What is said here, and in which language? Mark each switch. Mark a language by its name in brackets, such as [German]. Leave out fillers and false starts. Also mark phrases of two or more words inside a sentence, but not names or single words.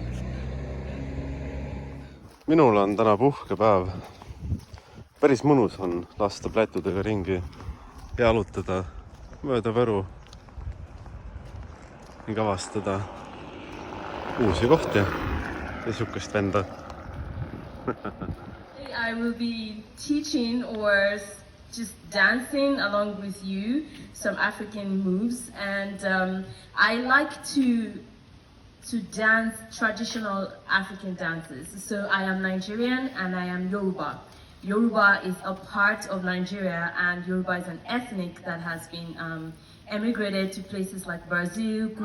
[Estonian] Minul on täna puhkepäev. Päris mõnus on lasta plätudega ringi jalutada mööda Võru ning avastada uusi kohti ja sukast venda. [English] I will be teaching or just dancing along with you some African moves, and I like to dance traditional African dances. So I am Nigerian and I am Yoruba. Yoruba is a part of Nigeria, and Yoruba is an ethnic that has been emigrated to places like Brazil, Cuba.